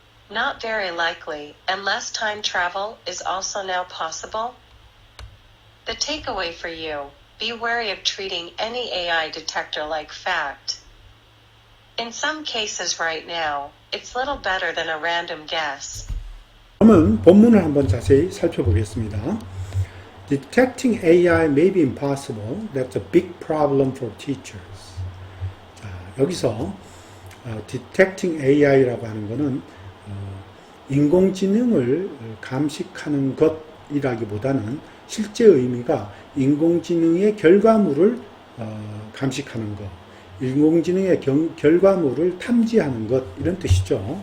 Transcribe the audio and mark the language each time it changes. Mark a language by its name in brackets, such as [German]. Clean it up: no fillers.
[English] Not very likely, unless time travel is also now possible. The takeaway for you, be wary of treating any AI detector like fact. In some cases right now, it's little better than a random guess. [Korean] 그러면 본문을 한번 자세히 살펴보겠습니다. [English] Detecting AI may be impossible. That's a big problem for teachers. [Korean] 자, 여기서 detecting AI라고 하는 것은 인공지능을 감식하는 것이라기보다는 실제 의미가 인공지능의 결과물을 감식하는 것, 인공지능의 결과물을 탐지하는 것, 이런 뜻이죠.